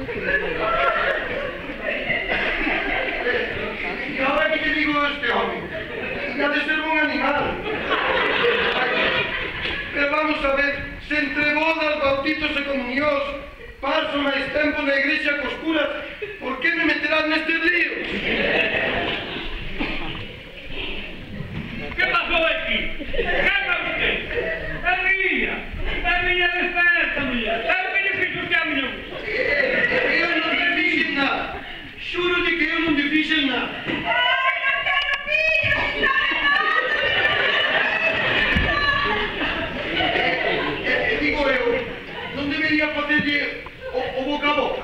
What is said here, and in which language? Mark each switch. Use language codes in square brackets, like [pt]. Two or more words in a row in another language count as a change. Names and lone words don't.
[gl] E agora que te digo a este home? Que ha de ser un animal. Pero vamos a ver, se entre bodas, bautizos e comunións paso máis tempo na igrexa cos curas, por que me meterán nestes líos? [es] ¿Qué pasó aquí? ¿Qué haga usted? Es niña despierta, niña. ¿Sabe que le fijo usted a mi mujer? [gl] Eu non te fixen nada. Xuro de que eu non te fixen nada. ¡Ay, no quero pillos! Digo eu, non debería facerlle o boca a boca.